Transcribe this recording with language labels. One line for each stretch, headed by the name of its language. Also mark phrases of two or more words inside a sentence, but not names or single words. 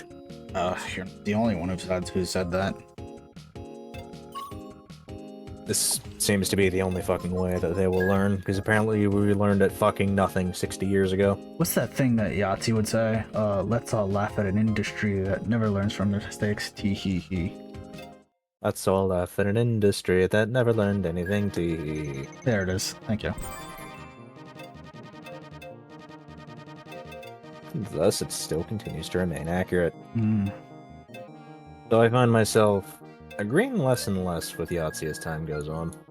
English: You're the only one who said that. This seems to be the only fucking way that they will learn, because apparently we learned at fucking nothing 60 years ago. What's that thing that Yahtzee would say? Let's all laugh at an industry that never learns from their mistakes. Tee hee hee. Let's all laugh at an industry that never learned anything to... There it is. Thank you. Thus, it still continues to remain accurate. Mm. So I find myself agreeing less and less with Yahtzee as time goes on.